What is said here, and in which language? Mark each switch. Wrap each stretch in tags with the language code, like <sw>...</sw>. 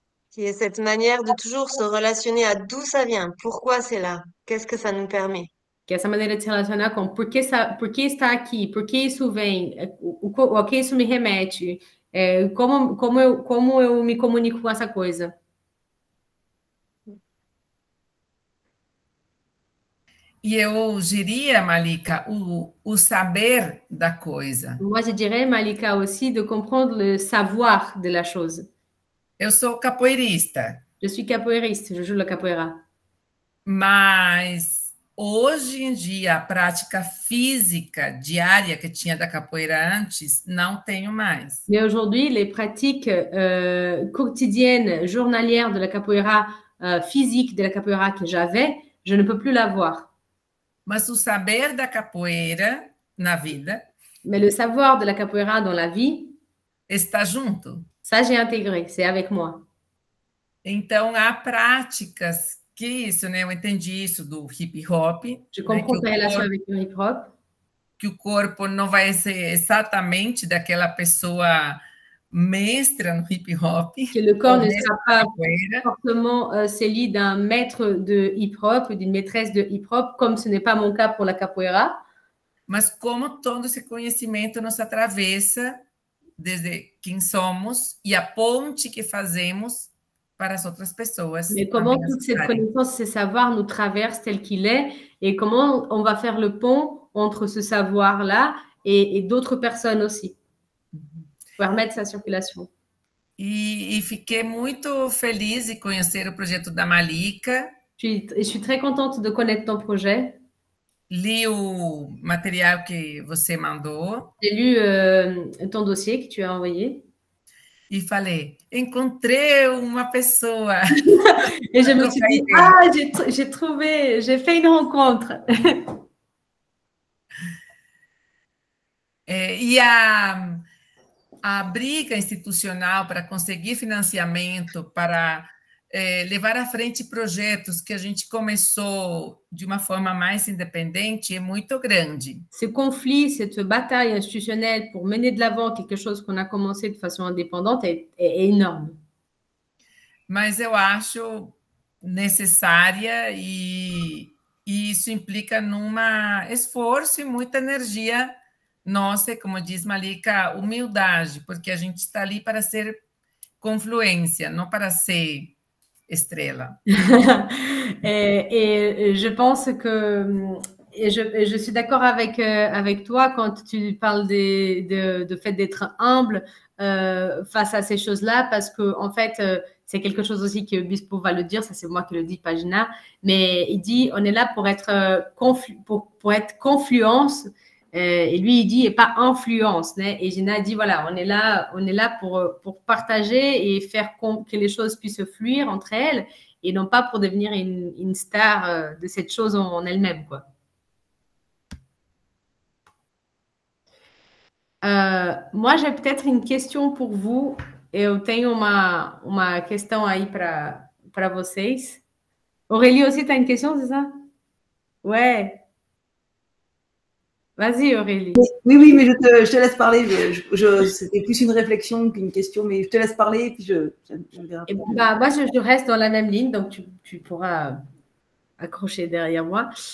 <fr>Qui est cette manière de toujours se relationner à d'où ça vient, pourquoi c'est là, qu'est-ce que ça nous permet.</fr> <pt>Que é essa maneira de se relacionar com por que está aqui, por que isso vem, a que isso me remete, como eu me comunico com essa coisa. E eu diria, Malika, o saber da coisa.</pt> <fr>Moi, je dirais, Malika, aussi, de comprendre le savoir de la chose.</fr> <pt>Eu sou capoeirista.</pt> <fr>Je suis capoeiriste, je joue le capoeira.</fr> <pt>Mas hoje em dia, a prática física diária que tinha da capoeira antes, não tenho mais.</pt> <fr>Mais aujourd'hui, les pratiques quotidiennes, journalières de la capoeira, physique de la capoeira que j'avais, je ne peux plus l'avoir.</fr> <pt>Mas o saber da capoeira na vida...</pt> <fr>Mais le savoir de la capoeira dans la vie...</fr> <pt>está junto.</pt> <fr>Ça, j'ai intégré, c'est avec moi.</fr> <pt>Então, há práticas que isso, né? Eu entendi isso do hip hop.</pt> <fr>Je comprends ta relation avec le hip hop.</fr> <pt>Que o corpo não vai ser exatamente daquela pessoa mestra no hip hop.</pt> <fr>Que le corps ne sera pas forcément celui d'un maître de hip hop ou d'une maîtresse de hip hop, comme ce n'est pas mon cas pour la capoeira.</fr> <pt>Mas como todo esse conhecimento nos atravessa desde quem somos e a ponte que fazemos para as outras pessoas.</pt> <fr>Mais comment toute cette connaissance, ce savoir nous traverse tel qu'il est et comment on va faire le pont entre ce savoir-là et d'autres personnes aussi, pour permettre sa circulation.</fr> <pt>E fiquei muito feliz de conhecer o projeto da Malika.</pt> <fr>Je suis très contente de connaître ton projet.</fr> <pt>Li o material que você mandou.</pt> <fr>J'ai lu ton dossier que tu as envoyé.</fr> <pt>E falei, encontrei uma pessoa.</pt> <fr>Et je me suis dit, j'ai fait une rencontre.</fr> <pt>E a briga institucional para conseguir financiamento, para levar à frente projetos que a gente começou de uma forma mais independente é muito grande.</pt> <fr>Ce conflit, cette bataille institutionnelle pour mener de l'avant quelque chose qu'on a commencé de façon indépendante est énorme.</fr> <pt>Mas eu acho necessária e isso implica numa esforço e muita energia nossa, como diz Malika, humildade, porque a gente está ali para ser confluência, não para ser estrela.</pt> <fr>et je pense que je suis d'accord avec toi quand tu parles de fait d'être humble face à ces choses-là, parce que en fait c'est quelque chose aussi que Bispo va le dire, ça c'est moi qui le dis, Pagina, mais il dit on est là pour être pour être confluence. Et lui, il dit, et pas influence. Né? Et Gina dit, voilà, on est là pour partager et faire que les choses puissent fluir entre elles, et non pas pour devenir une star de cette chose en elle-même, quoi. Moi, j'ai peut-être une question pour vous.</fr> <pt>Eu tenho uma questão aí para vocês.</pt> <fr>Aurélie aussi, tu as une question, c'est ça? Ouais. Vas-y, Aurélie. Oui, mais je te laisse parler. C'était plus une réflexion qu'une question, mais je te laisse parler et puis je verrai. Moi, je reste dans la même ligne, donc tu pourras accrocher derrière moi.</fr>